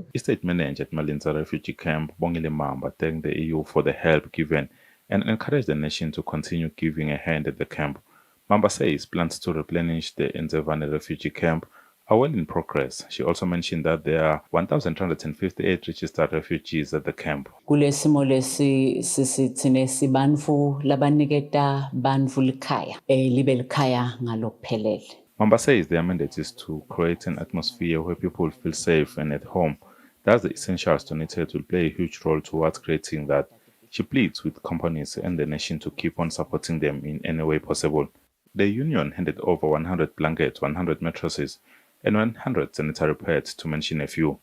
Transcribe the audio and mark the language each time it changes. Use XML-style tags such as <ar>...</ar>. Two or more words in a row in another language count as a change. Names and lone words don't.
<en>Estate manager at Malinza refugee camp, Bongile Mamba, thanked the EU for the help given and encouraged the nation to continue giving a hand at the camp. Mamba says plans to replenish the Nzevane refugee camp are well in progress. She also mentioned that there are 1,358 registered refugees at the camp.</en> <ss>Kulesimo lesi sisithine sibantu labaniketa bantu likhaya libe likhaya ngalokuphelele.</ss> <en>Mamba says their mandate is to create an atmosphere where people feel safe and at home. Thus, the essentials donated will play a huge role towards creating that. She pleads with companies and the nation to keep on supporting them in any way possible. The union handed over 100 blankets, 100 mattresses, and 100 sanitary pads, to mention a few.</en>